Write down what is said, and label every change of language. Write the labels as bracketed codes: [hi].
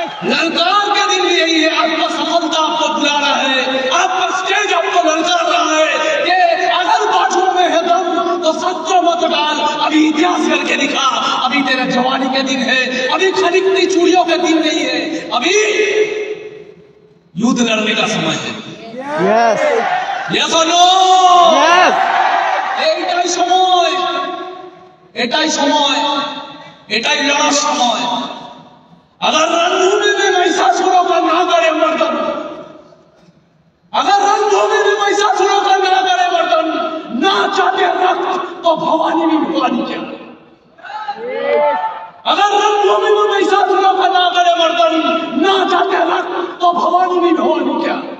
[hi] ललकार के दिन भी यही है। आपका सफलता आपको बुला रहा है, आपका स्टेज आपको ललकार रहा है कि अगर बाजुओं में है दम तो शस्त्र मत डाल, अभी इतिहास करके दिखा, अभी तेरे जवानी के दिन है, अभी खनकती चूड़ियों के दिन नहीं है, अभी युद्ध लड़ने का समय है। [en] Yes, yes और no? Yes, [bn] এটাই সময়, এটাই সময়, এটাই লড়ার সময়। [hi] अगर रणभूमि में महिषासुरों का ना करे मर्दन, अगर रणभूमि में महिषासुरों का ना करे मर्दन, ना चाहते रक्त तो भवानी भी भवानी क्या। अगर रणभूमि में महिषासुरों का ना करे मर्दन, ना चाहते रक्त तो भवानी भी भवानी क्या।